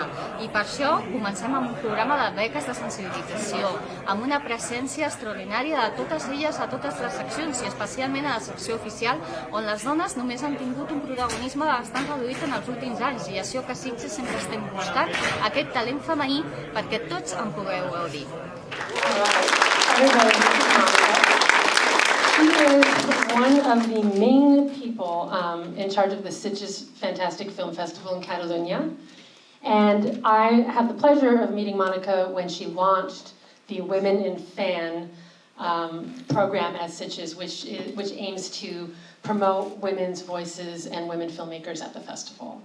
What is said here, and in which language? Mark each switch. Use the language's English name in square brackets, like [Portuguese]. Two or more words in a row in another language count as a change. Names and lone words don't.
[Catalan] I per això comencem amb un programa de beques de sensibilització, amb una presència extraordinària de totes elles a totes les seccions, i especialment a la secció oficial, on les dones només han tingut un protagonisme bastant reduït en els últims anys, i això que Sitges sempre estem buscant, aquest talent femení, perquè tots en pugueu gaudir. [English] She is one of the main people in charge of the Sitges Fantastic Film Festival in Catalunya, and I had the pleasure of meeting Monica when she launched the Women in Fan program at Sitges, which aims to promote women's voices and women filmmakers at the festival.